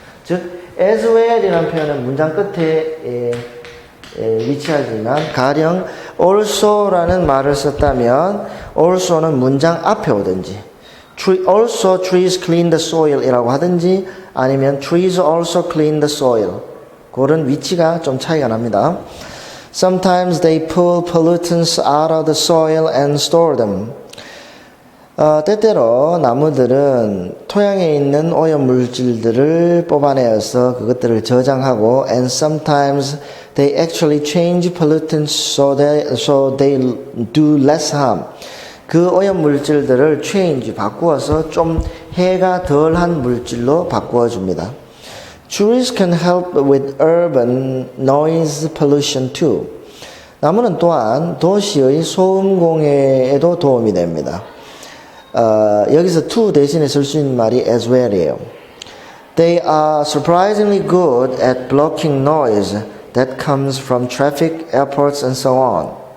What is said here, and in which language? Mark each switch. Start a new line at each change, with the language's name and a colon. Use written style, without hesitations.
Korean: 즉 as well이라는 표현은 문장 끝에 위치하지만 가령 also라는 말을 썼다면 also는 문장 앞에 오든지
English: also trees clean the soil
Korean: 이라고 하든지 아니면
English: trees also clean the soil
Korean: 그런 위치가 좀 차이가 납니다.
English: Sometimes they pull pollutants out of the soil and store them.
Korean: 때때로 나무들은 토양에 있는 오염물질들을 뽑아내어서 그것들을 저장하고
English: and sometimes they actually change pollutants so they do less harm.
Korean: 그 오염물질들을 change, 바꾸어서 좀 해가 덜한 물질로 바꾸어줍니다.
English: Trees can help with urban noise pollution too.
Korean: 나무는 또한 도시의 소음 공해에도 도움이 됩니다. 여기서 to 대신에 쓸 수 있는 말이 as well이에요.
English: They are surprisingly good at blocking noise that comes from traffic, airports, and so on.